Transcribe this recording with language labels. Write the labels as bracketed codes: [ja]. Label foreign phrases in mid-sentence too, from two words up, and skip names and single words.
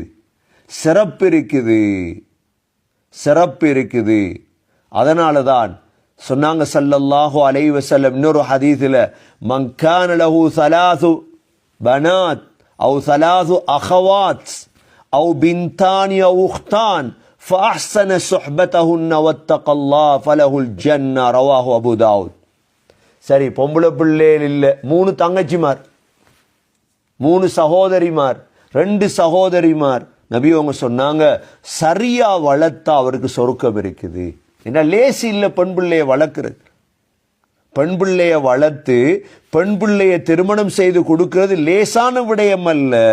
[ta] சிறப்பு இருக்குது, சிறப்பு இருக்குது. அதனால தான் சொன்னாங்க [ar] صلى الله عليه وسلم [ta] இன்னொரு ஹதீஸ்ல, [ar] من كان له ثلاث بنات أو ثلاث أخوات أو بنتان أو أختان فأحسن صحبتهن واتقى الله فله الجنة. رواه أبو داود. [ta] சரி, பொம்பளை பிள்ளைகள் இல்ல, 3 தங்கச்சிமார், 3 சகோதரிமார், 2 சகோதரிமார். நபி அவங்க சொன்னாங்க, சரியா வளர்த்தா அவருக்கு சொர்க்கம் இருக்குது. ஏன்னா லேசி இல்ல பெண் பிள்ளைய வளர்க்கிறது. பெண் பிள்ளைய வளர்த்து பெண் பிள்ளைய திருமணம் செய்து கொடுக்கிறது லேசான விடயம் அல்ல.